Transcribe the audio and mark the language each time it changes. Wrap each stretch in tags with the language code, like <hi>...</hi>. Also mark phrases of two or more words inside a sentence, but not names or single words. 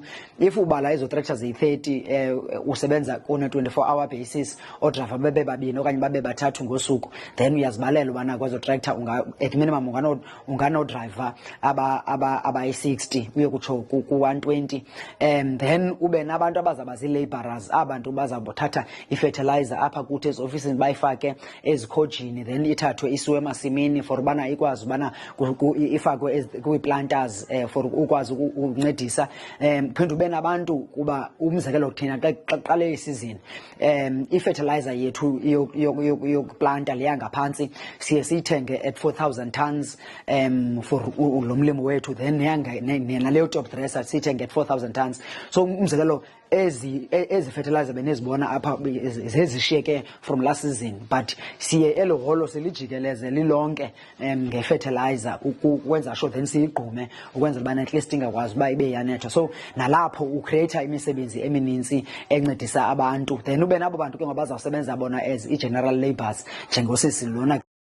<xh>If ubala ezo trektha ziyi-30 usebenza kune-</xh> <en>24-hour basis,</en> <xh>oodrayiva babe babini okanye babe bathathu ngosuku, then uyazibalela ubana kwezo trektha</xh> <en>at minimum</en> <xh>unganodrayiva abayi-60 uye kutsho ku-120, then ube nabantu abazaba zii-labourers, abantu bazabothatha i-fertilizer apha kuthi eziofisini bayifake ezikhojini, then ithathwe isiwe emasimini for ubana ikwazi ubana ifakwe kwii-planters for ukwazi ukuncedisa. Phinde ube nabantu kuba umzekelo thina xa qale isizini i-fertilizer yethu yokuplanta leya ngaphantsi siye siyithenge</xh> <en>at 4,000 tons</en> <xh>for lo mlimo wethu, then naleyo</xh> <en>top dresser</en> <xh>siyithenge</xh> <en>at 4,000 tons.</en> <xh>So umzekelo ezi fertilizer benezibona apha zezishiyeke</xh> <en>from last season,</en> <xh>but siye elo holo selijikeleze lilonke ngefertilizer ukwenza sure then siyigqume ukwenzela ubana</xh> <en>at least</en> <xh>ingakwazi uba ibe yanetha. So nalapho ucreator imisebenzi eminintsi encedisa abantu, then ube nabo bantu ke ngoba bazawusebenza bona</xh> <en>as i-general labours</en> <xh>njengosisi lona.</xh>